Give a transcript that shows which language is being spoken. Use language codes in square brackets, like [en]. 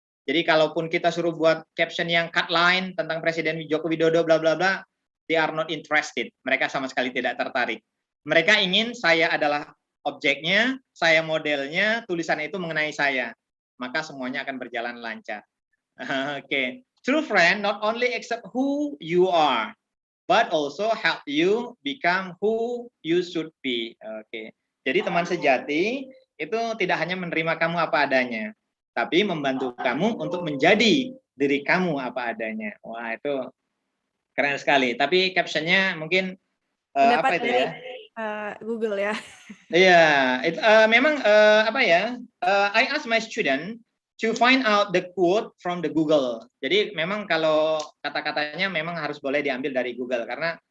[id] Jadi kalaupun kita suruh buat caption yang cut line tentang Presiden Joko Widodo bla bla bla, [en] they are not interested. [id] Mereka sama sekali tidak tertarik. Mereka ingin saya adalah objeknya, saya modelnya, tulisan itu mengenai saya. Maka semuanya akan berjalan lancar. Oke. [en] True friend not only accept who you are, but also help you become who you should be. [id] Oke. Jadi teman sejati itu tidak hanya menerima kamu apa adanya, tapi membantu kamu untuk menjadi diri kamu apa adanya. Wah, itu keren sekali. Tapi captionnya mungkin apa itu dari ya? Google ya. Iya, memang apa ya? [en] I ask my student to find out the quote from the Google. [id] Jadi memang kalau kata-katanya memang harus boleh diambil dari Google karena